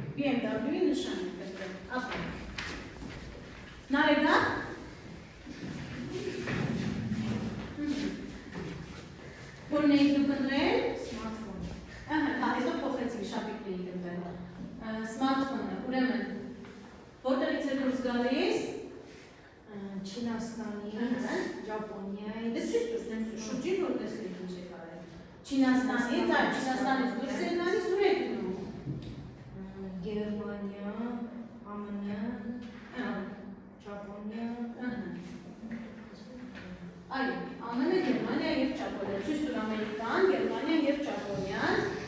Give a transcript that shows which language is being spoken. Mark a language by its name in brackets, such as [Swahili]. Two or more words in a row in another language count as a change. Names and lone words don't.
[Armenian] BMW-ի նշան էիք ընտրել։ Ապրեք։ Նարեկա։ Որն էիք դուք ընտրել։ Սմարթֆոն։ Ահա, հետո փոխեցիք շապիկն էիք ընտրել։ Սմարթֆոնը, ուրեմն, որտեղից է դուրս գալիս։ Չինաստանից, Ճապոնիայից, Դες ce spune șugin nu despre ce care. Չինաստանից, այլ Չինաստանից դուրս է գալիս ու եք գնում։ Գերմանիա, ԱՄՆ, Ճապոնիա, Այո, ԱՄՆ, Գերմանիա եւ Ճապոնիա։ Ցույց տուր Ամերիկան, Գերմանիա եւ Ճապոնիան։